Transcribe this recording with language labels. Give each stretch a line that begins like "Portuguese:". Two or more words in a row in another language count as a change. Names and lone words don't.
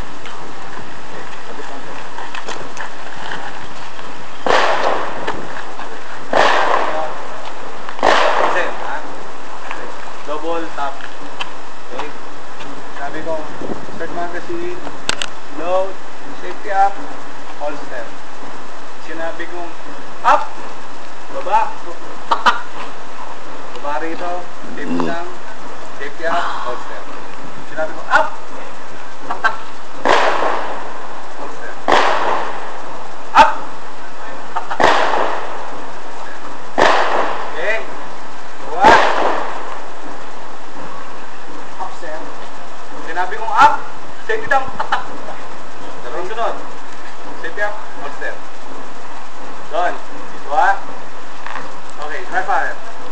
English: Double tap. Okay.
Filipino: Sabi ko,
English: start magazine, load, safety up, holster.
Filipino: Sinabi kong, up! Baba! Tak-tak! Baba rito,
English: safety down, safety up, holster.
Filipino: Sinabi kong, up! Tak-tak! Holster. Up! Tak-tak! Okay. Dua. Sinabi kong up,
English: safety down, tak-tak.
Filipino: Dalawang sunod.
English: Safety up, holster.
Filipino: Doon. Dua.
English: Okay, try fire.